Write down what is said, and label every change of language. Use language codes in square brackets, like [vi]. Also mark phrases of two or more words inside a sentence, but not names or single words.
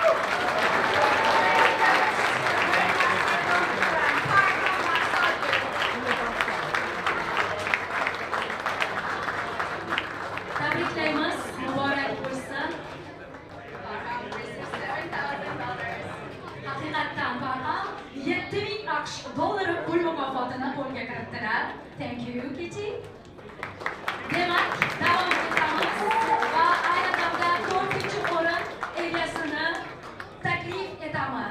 [uz] Tabriklaymiz, muborak bo'lsin. Haqiqatdan Parham 7000 AQSh dollari pul mukofotini qo'lga kiritdilar. [en] Thank you, Kitty. [uz] Demak, davom etamiz va ayni damda 4-o'rin egasini taklif etamiz.